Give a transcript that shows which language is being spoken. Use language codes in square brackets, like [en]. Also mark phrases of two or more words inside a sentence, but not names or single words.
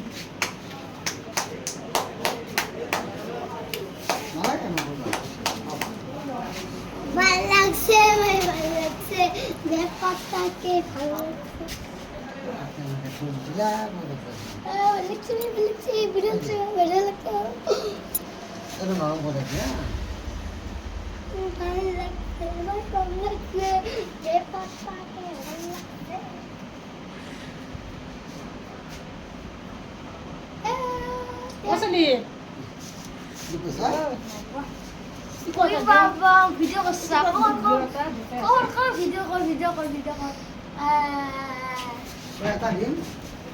[as] নালাগে নকৰিবা [bn] ভাল লাগছে ভাই ভাল লাগছে বেপাত্তাকে ভাল লাগছে [as] দিলা মই [bn] ভাল লাগছে বিরাট ভালো লাগছে [as] এইটো নৰম কৰি দিয়া [bn] ভাল লাগছে ভাল লাগছে বেপাত্তাকে ভাল লাগছে ওসলি [as] কি কৈছা [bn] কই বাবা ভিডিও করছা কর ভিডিও কর [as] এটা দিম